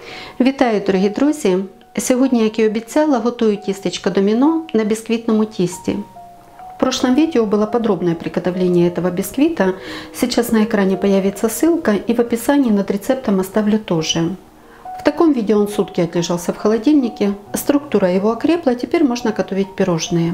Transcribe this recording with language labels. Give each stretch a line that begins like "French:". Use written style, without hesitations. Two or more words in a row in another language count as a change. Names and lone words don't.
Ukrainian: Вітаю, дорогі друзі! Сьогодні, як і обіцяла, готую тістечко домино
Russian: на бисквитном тесте. В прошлом видео было подробное приготовление этого бисквита. Сейчас на экране появится ссылка, и в описании над рецептом оставлю тоже. В таком виде он сутки отлежался в холодильнике, структура его окрепла, теперь можно готовить пирожные.